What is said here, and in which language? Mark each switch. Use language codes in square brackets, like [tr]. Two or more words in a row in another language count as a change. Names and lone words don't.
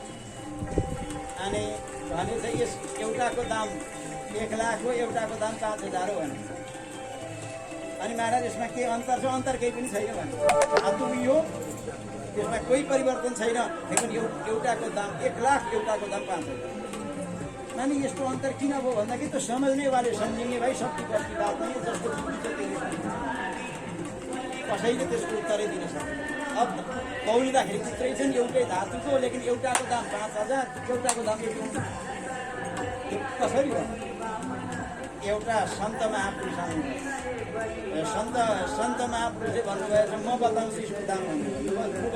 [ne] अनि भने चाहिँ यस एउटाको दाम 1 लाख हो एउटाको दाम 5000 हो भने अनि महाराज यसमा के अन्तर छ? अन्तर केही पनि छैन भने धातु यो त्यसमा कोही परिवर्तन छैन। लेकिन एउटाको दाम 1 लाख एउटाको दाम 5000। माने यस्तो अन्तर किन भयो भन्दाखेरि त समझ्ने वाले समझिने भाइ [hi] सबकी बस की बात नहीं। [ne] जसको बुद्धि छ त्यसले कसैले त्यसको उत्तरै दिन सक्दैन। अब पौलिँदाखेरि उत्तरै छन् एउटै धातुको लेकिन एउटाको दाम 5000 एउटाको दाम 1 लाख। कसरी हो? एउटा सन्त महापुरुष सन्त महापुरुषले भन्नुभएछ म बताउँछु यसको दाम भन्नुभयो।